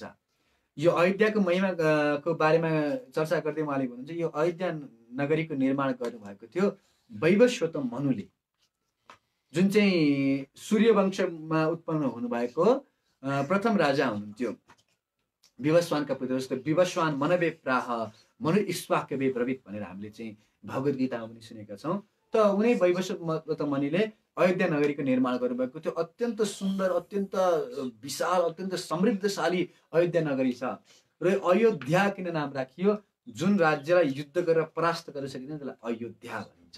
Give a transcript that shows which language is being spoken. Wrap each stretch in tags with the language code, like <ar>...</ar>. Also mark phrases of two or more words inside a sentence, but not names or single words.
<ne>यो अयोध्याको महिमाको बारेमा चर्चा गर्दै उहाँले भन्नुहुन्छ, यो अयोध्या नगरीको निर्माण गर्नुभएको थियो वैवस्वत मनुले, जुन चाहिँ सूर्यवंशमा उत्पन्न हुनुभएको प्रथम राजा हुनुहुन्थ्यो। विवस्वानका पुत्र, जस्तो</ne> <sa>विवस्वान मनवे प्राह मनु इक्ष्वाकवे ब्रवीत</sa> <ne>भनेर हामीले चाहिँ भगवत गीतामा पनि सुनेका छौँ। त उनी वैवस्वत मनुले अयोध्या नगरीको निर्माण गर्नुभएको थियो। अत्यन्त सुन्दर, अत्यन्त विशाल, अत्यन्त समृद्धशाली अयोध्या नगरी छ। र अयोध्या किन नाम राखियो, जुन राज्यलाई युद्ध गरेर परास्त गर्न सकिन्छ त्यसलाई अयोध्या भनिन्छ।</ne>